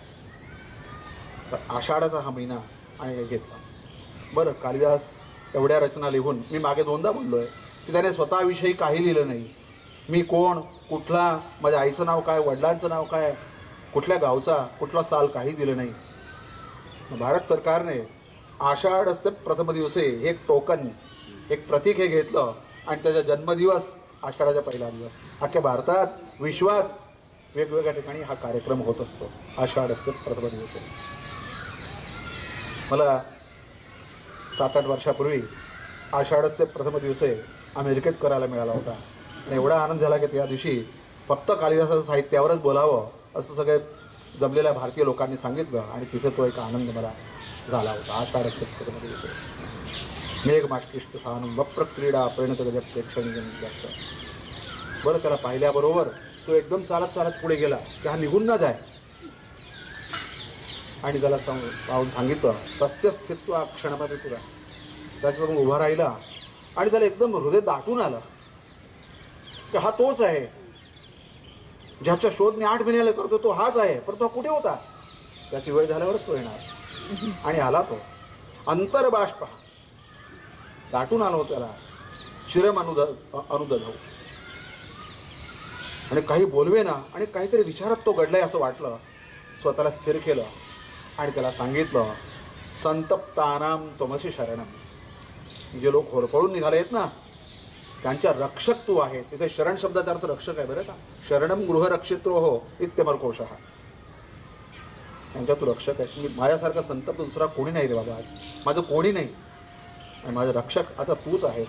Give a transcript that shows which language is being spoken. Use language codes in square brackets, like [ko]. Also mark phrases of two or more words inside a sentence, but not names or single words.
[mr] तर आषाढाचा हा महिना आणि घेतला. बरं, कालिदास एवढ्या रचना लिहून, मी मागे 2दा बोललोय की त्याने स्वतःविषयी काही लिहिलं नाही. मी कोण, कुठला, माझ्या आईचं नाव काय, वडिलांचं नाव काय, कुठल्या गावचा, कुठला साल, काही दिलं नाही. भारत सरकारने [sa] आषाढस्य प्रथम दिवसे [mr] हे एक टोकन, एक प्रतीक हे घेतलं आणि त्याचा जन्मदिवस आषाढाचा पहिला दिवस. अख्ख्या भारतात, विश्वात वेगवेगळ्या ठिकाणी हा कार्यक्रम होत असतो, [sa] आषाढस्य प्रथम दिवसे. [mr] मला 7-8 वर्षापूर्वी [sa] आषाढस्य प्रथम दिवसे [mr] अमेरिकेत करायला मिळाला होता. आणि एवढा आनंद झाला की त्या दिवशी फक्त कालिदासाच्या साहित्यावरच बोलावं असं सगळे जमलेल्या भारतीय लोकांनी सांगितलं आणि तिथे तो एक आनंद मला झाला होता. [sa] आषाढस्य प्रथम दिवसे मेघमाश्लिष्ट सानुम वप्रक्रीडा परिणत गज प्रेक्षणीयम. [mr] बरं, त्याला पाहिल्याबरोबर तो एकदम चालत चालत पुढे गेला की हा निघून ना जाय. आणि त्याला सांगितलं [sa] तस्य स्थित्वा क्षणमध्ये पुरा. [mr] त्याच्यासमोर उभा राहिला आणि त्याला एकदम हृदय दाटून आलं की हा तोच आहे ज्याच्या शोध मी 8 महिन्याला करतो, तो हाच आहे. पण तो कुठे होता? त्याची वेळ झाल्यावरच तो येणार. आणि आला तो. अंतर्बाष्प दाटून आलो त्याला, [sa] चिरम अनुदधव. [mr] आणि काही बोलवे ना, आणि काहीतरी विचारात तो घडलाय असं वाटलं. स्वतःला स्थिर केलं आणि त्याला सांगितलं [sa] संतप्तानाम त्वमसि शरणम. [mr] जे लोक होरपळून निघाले आहेत ना त्यांच्या रक्षक तू आहेस. इथे शरण शब्दाचा अर्थ रक्षक आहे बरं का. [sa] शरणम गृहरक्षित्रो हो इत्यमरकोशः. [mr] यांच्या तू रक्षक आहेस. मी माझ्यासारखा संतप्त दुसरा कोणी नाही रे बाबा, आज माझं कोणी नाही आणि माझं रक्षक आता तूच आहेस.